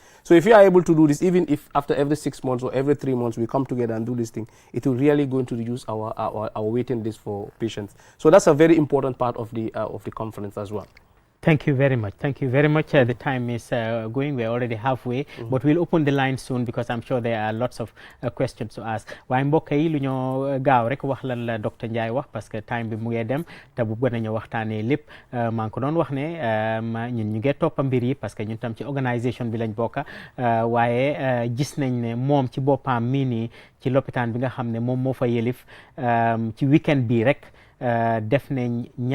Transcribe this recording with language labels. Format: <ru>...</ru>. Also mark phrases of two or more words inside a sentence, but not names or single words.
<en>So if you are able to do this, even if after every 6 months or every 3 months we come together and do this thing, it will really going to reduce our waiting list for patients. So that's a very important part of the conference as well. Thank you very much. Thank you very much. The time is going. We're already halfway, but we'll open the line soon because I'm sure there are lots of questions to ask.</en> <wo>waaye mbokk yi lu ñoo gaaw rek wax lan la docteur Njie wax</wo> <fr>parce que</fr> <wo>time bi mu ngi dem te bu bëgg nañu waxtaanee lépp maa ngi ko doon wax ne ñun ñu ngi toppa mbir yi</wo> <fr>parce que</fr> <wo>ñun tam ci organisation bi lañ bokka waaye gis nañ ne moom ci boppam mii nii ci lopitaan bi nga xam ne moom moo fa yëlif ci weekend bii rek def nañ</wo>